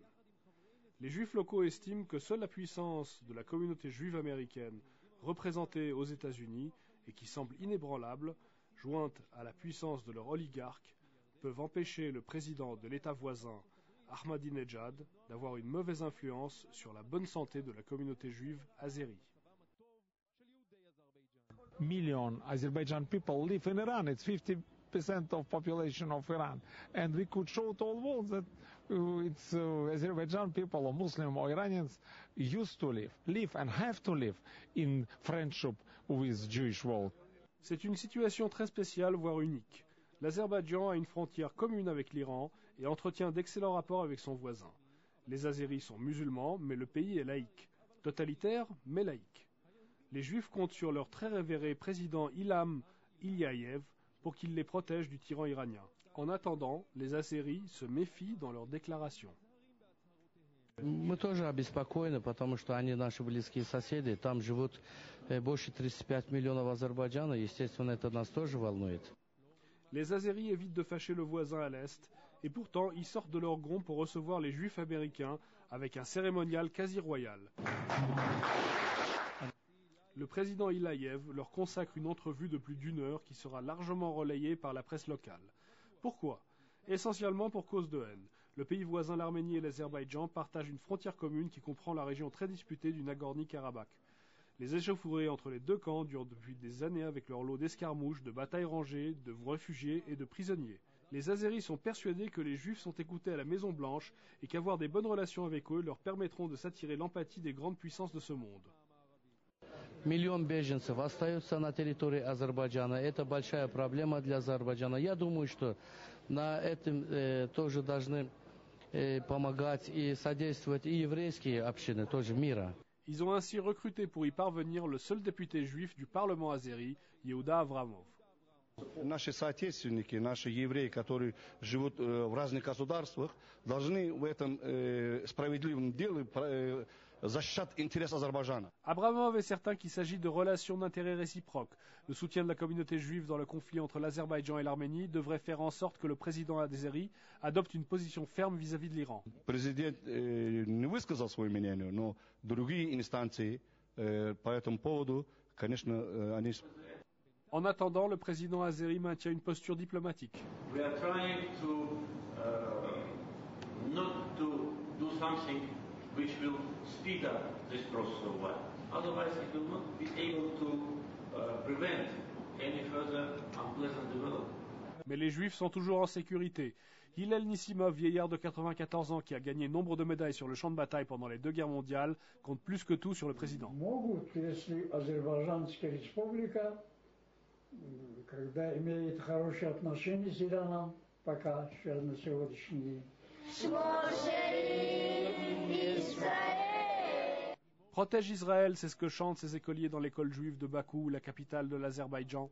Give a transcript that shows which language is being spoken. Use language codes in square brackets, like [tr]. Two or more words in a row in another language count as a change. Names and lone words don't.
[fr] Les juifs locaux estiment que seule la puissance de la communauté juive américaine représentée aux États-Unis et qui semble inébranlable, jointe à la puissance de leur oligarque, peuvent empêcher le président de l'État voisin, Ahmadinejad, d'avoir une mauvaise influence sur la bonne santé de la communauté juive azérie. [en] Million Azerbaijan people live in Iran. It's 50% of population of Iran, and we could show to all world that it's Azerbaijan people or Muslim or Iranians used to live and have to live in friendship with Jewish world. [fr] C'est une situation très spéciale, voire unique. L'Azerbaïdjan a une frontière commune avec l'Iran et entretient d'excellents rapports avec son voisin. Les Azéris sont musulmans, mais le pays est laïque. Totalitaire, mais laïque. Les Juifs comptent sur leur très révéré président Ilham Aliyev pour qu'il les protège du tyran iranien. En attendant, les Azéris se méfient dans leurs déclarations. [ru] Мы тоже обеспокоены, потому что они наши близкие соседи. Там живут больше 35 миллионов Азербайджана. Естественно, это нас тоже волнует. [fr] Les Azéris évitent de fâcher le voisin à l'est, et pourtant ils sortent de leur gond pour recevoir les Juifs américains avec un cérémonial quasi royal. Le président Aliyev leur consacre une entrevue de plus d'1 heure qui sera largement relayée par la presse locale. Pourquoi? Essentiellement pour cause de haine. Le pays voisin, l'Arménie et l'Azerbaïdjan, partagent une frontière commune qui comprend la région très disputée du Nagorno-Karabakh. Les échauffourées entre les deux camps durent depuis des années avec leur lot d'escarmouches, de batailles rangées, de réfugiés et de prisonniers. Les Azéris sont persuadés que les Juifs sont écoutés à la Maison Blanche et qu'avoir des bonnes relations avec eux leur permettront de s'attirer l'empathie des grandes puissances de ce monde. [ru] Миллион беженцев остаются на территории Азербайджана. Это большая проблема для Азербайджана. Я думаю, что на этом тоже должны помогать и содействовать и еврейские общины тоже мира. [fr] Ils ont ainsi recruté pour y parvenir le seul député juif du Parlement azéri, Yehuda Avramov. [ru] Наши соотечественники, наши евреи, которые живут в разных государствах, должны в этом справедливом деле защищать интерес Азербайджана. [fr] Avramov est certain qu'il s'agit de relations d'intérêt réciproques. Le soutien de la communauté juive dans le conflit entre l'Azerbaïdjan et l'Arménie devrait faire en sorte que le président azéri adopte une position ferme vis-à-vis de l'Iran. [ru] Президент не высказал свое мнение, но другие инстанции по этому поводу, конечно, они... [fr] En attendant, le président azéri maintient une posture diplomatique. [en] We are trying to not to do something which will speed up this process of war. Otherwise, it will not be able to prevent any further unpleasant development. [fr] Mais les Juifs sont toujours en sécurité. Hillel Nissimov, vieillard de 94 ans qui a gagné nombre de médailles sur le champ de bataille pendant les 2 guerres mondiales, compte plus que tout sur le président. [ru] Когда имеет хорошие отношения с Ираном, пока сейчас на сегодняшний день. [fr] Protège Israël, c'est ce que chantent ces écoliers dans l'école juive de Bakou, la capitale de l'Azerbaïdjan.